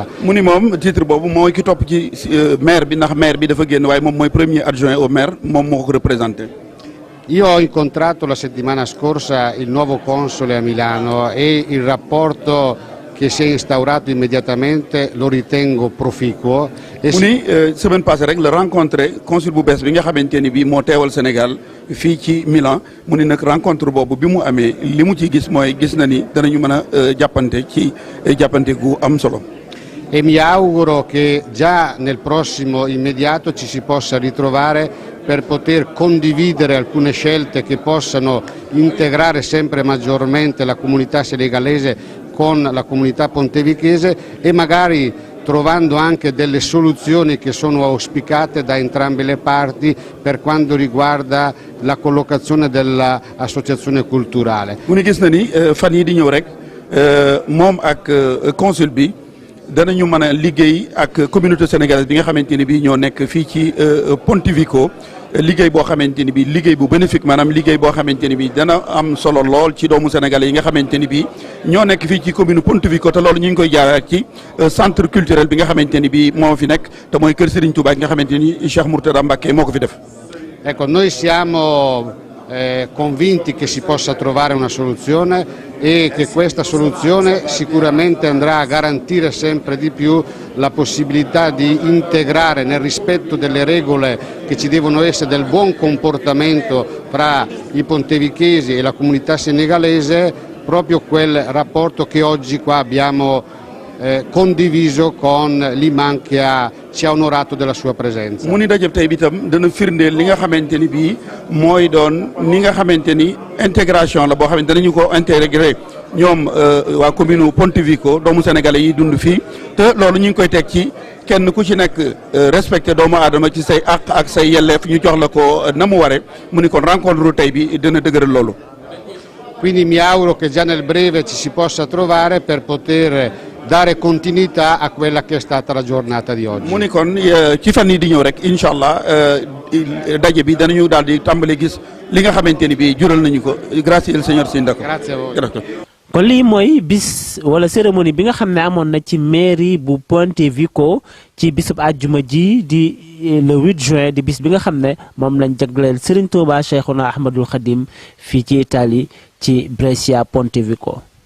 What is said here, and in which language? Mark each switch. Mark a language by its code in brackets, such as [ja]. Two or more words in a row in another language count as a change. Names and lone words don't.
[wo] mu ni moom titre boobu mooy ki topp ci maire bi ndax maire bi dafa génn waaye moom mooy [fr] premier adjoint au maire [wo] moom moo ko représenté. [it] Io ho incontrato la settimana scorsa il nuovo console a Milano e il rapporto che si è instaurato immediatamente lo ritengo proficuo. [wo] mu ni [fr] semaine passée [wo] rek la rencontré consul bu bees bi nga xamante ni bii moo teewal Sénégal fii ci Milan mu ni nag rencontre boobu bi mu amee li mu ci gis mooy gis na ni danañu mën a jàppante ci jàppante gu am solo. [it] E mi auguro che già nel prossimo immediato ci si possa ritrovare per poter condividere alcune scelte che possano integrare sempre maggiormente la comunità senegalese con la comunità pontevichese e magari trovando anche delle soluzioni che sono auspicate da entrambe le parti per quanto riguarda la collocazione dell'associazione culturale. [wo] mu ni gis na ni fan yi di ñëw rek moom ak consul bi danañu mën a liggéey ak [fr] communauté sénégalaise [wo] bi nga xamante ni bii ñoo nekk fii ci Pontevico liggéey boo xamante ni bii liggéey bu bénéfique maanaam liggéey boo xamante ni bii dana am solo lool ci doomu sénégalais yi nga xamante ni bii ñoo nekk fii ci commune Pontevico te loolu ñu ngi koy jaaree ci [fr] centre culturel [wo] bi nga xamante ni bii moo fi nekk te mooy kër Serigne Touba gi nga xamante ni Cheikh Mourtada Mbacké moo ko fi def. [it] Ecco, noi siamo convinti che si possa trovare una soluzione e che questa soluzione sicuramente andrà a garantire sempre di più la possibilità di integrare nel rispetto delle regole che ci devono essere del buon comportamento fra i pontevichesi e la comunità senegalese proprio quel rapporto che oggi qua abbiamo condiviso con l'imam che ci ha onorato della sua presenza. [wo] mu ni dajëb tey bi tam dana firndeel li nga xamante ni bii mooy doon ni nga xamante ni intégration la boo xam ne danañu ko intégré ñoom waa commune Pontevico doomu sénégalais yi dund fii te loolu ñu ngi koy teg ci kenn ku ci nekk respecté doomu aadama ci say àq ak say yelleef ñu jox la ko na mu ware mu ni kon rencontre tey bi dana dëgëral loolu. [it] Quindi mi auguro che già nel breve ci si possa trovare per poter dare continuità a quella che è stata la giornata di oggi. [wo] mu ni kon ci fan yi di ñëw rek [ar] إن شاء الله [wo] daje bi danañu daal di tàmbali gis li nga xamante ni bii jural nañu ko [it] grazie il signor Sindaco. Grazie a voi. [wo] kon lii mooy bis wala cérémonie bi nga xam ne amoon na ci mairie bu Pontevico ci bisub àjjuma ji di [fr] le 8 juin [wo] di bis bi nga xam ne moom lañ jagleel Serigne Touba Cheikhouna Ahmadoul Khadim fii ci Italie ci Brescia Pontevico.